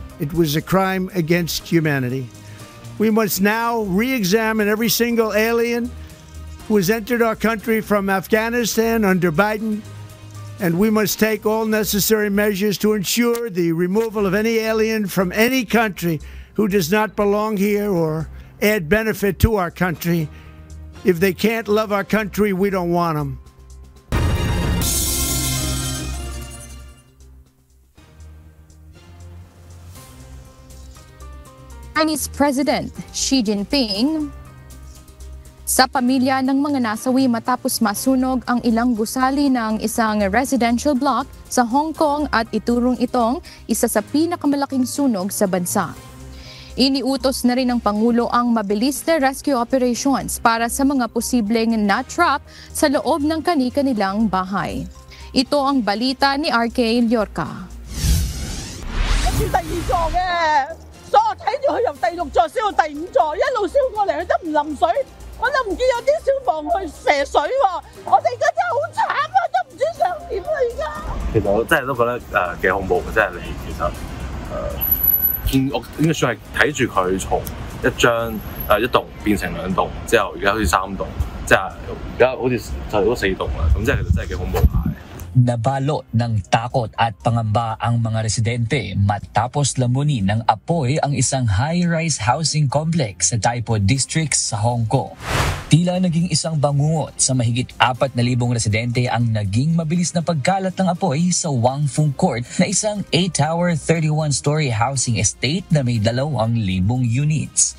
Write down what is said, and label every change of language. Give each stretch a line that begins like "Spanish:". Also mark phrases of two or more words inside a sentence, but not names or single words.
English: It was a crime against humanity. We must now re-examine every single alien who has entered our country from Afghanistan under Biden, and we must take all necessary measures to ensure the removal of any alien from any country who does not belong here or add benefit to our country. If they can't love our country, we don't want them.
Filipino: Chinese President Xi Jinping sa pamilya ng mga nasawi matapos masunog ang ilang gusali ng isang
English: residential block
Filipino: sa Hong Kong at iturong itong isa sa pinakamalaking sunog sa bansa. Iniutos na rin ng Pangulo ang mabilis na
English: rescue operations
Filipino: para sa mga posibleng na-trap sa loob ng kani-kanilang bahay. Ito ang balita ni RK Llorca.
Cantonese: 所以我睇住佢由第6座燒到第5座，一路燒過嚟，佢都唔淋水，我都唔見有啲消防去射水喎。我哋而家真係好慘啊，都唔知想點啦而家。其實我真係都覺得幾恐怖嘅，即係你其實見我應該算係睇住佢從一棟變成2棟，之後而家好似3棟，即係而家好似就都4棟啦，咁即係其實真係幾恐怖下。
Filipino: Nabalo ng takot at pangamba ang mga residente matapos lamunin ng apoy ang isang
English: high-rise housing complex
Filipino: sa Taipo District sa Hong Kong. Tila naging isang bangungot sa mahigit 4,000 residente ang naging mabilis na pagkalat ng apoy sa Wang Fung Court na isang 8-tower 31-story
English: housing estate
Filipino: na may 2,000 units.